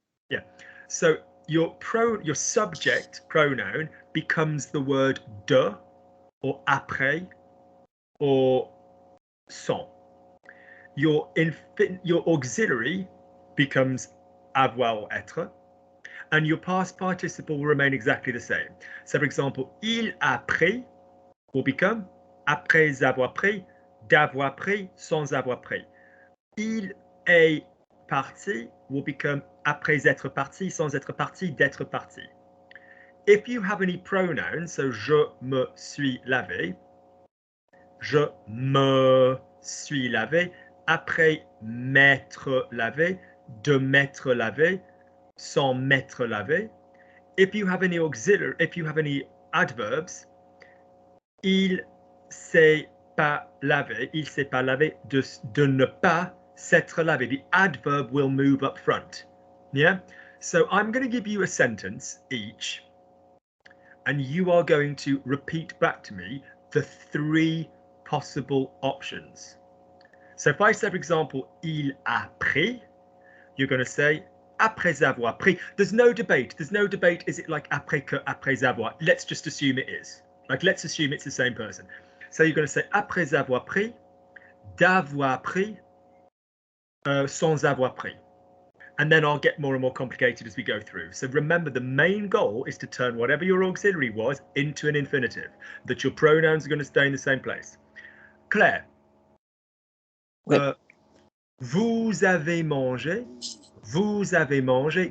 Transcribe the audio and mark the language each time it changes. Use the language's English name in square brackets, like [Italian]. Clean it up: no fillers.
[English] Yeah. So your subject pronoun becomes the word de or après or sans. Your auxiliary becomes [French] avoir ou être. [English] And your past participle will remain exactly the same. So, for example, [French] il a pris [English] will become [French] après avoir pris, d'avoir pris, sans avoir pris. Il est parti [English] will become [French] après être parti, sans être parti, d'être parti. [English] If you have any pronouns, so [French] je me suis lavé, je me suis lavé, après m'être lavé, de m'être lavé, sans m'être lavé. [English] If you have any auxiliary, if you have any adverbs, [French] il s'est pas lavé, il s'est pas lavé, de ne pas s'être lavé. [English] The adverb will move up front. Yeah? So I'm going to give you a sentence each, and you are going to repeat back to me the 3 possible options. So if I say, for example, [French] il a pris, [English] you're going to say, [French] après avoir pris. [English] There's no debate. Is it like [French] après que, après avoir? [English] Let's just assume it is. Like, let's assume it's the same person. So you're going to say [French] après avoir pris, d'avoir pris, sans avoir pris. [English] And then I'll get more and more complicated as we go through. So remember, the main goal is to turn whatever your auxiliary was into an infinitive, that your pronouns are going to stay in the same place. Claire, [French] Oui. Vous avez mangé. Vous avez mangé.